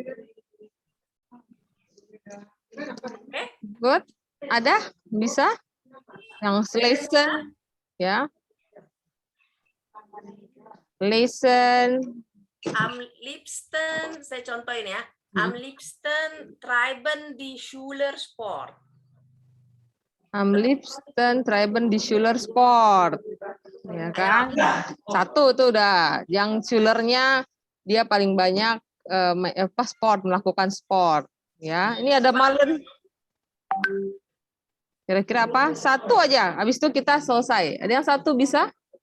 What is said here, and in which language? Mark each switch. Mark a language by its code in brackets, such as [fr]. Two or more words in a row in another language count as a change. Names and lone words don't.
[id] Oke. Good? Ada? Bisa? Yang listen, ya. Listen. [de] Am liebsten, [id] saya contohin ya. [de] Am liebsten treiben die Schülersport. Am liebsten treiben die Schülersport. [id] Ya kan? Satu tuh udah. Yang Schülernya dia paling banyak sport, melakukan sport. Ya, ini ada Malen. Kira-kira apa? Satu aja. Habis itu kita selesai. Ada yang satu bisa?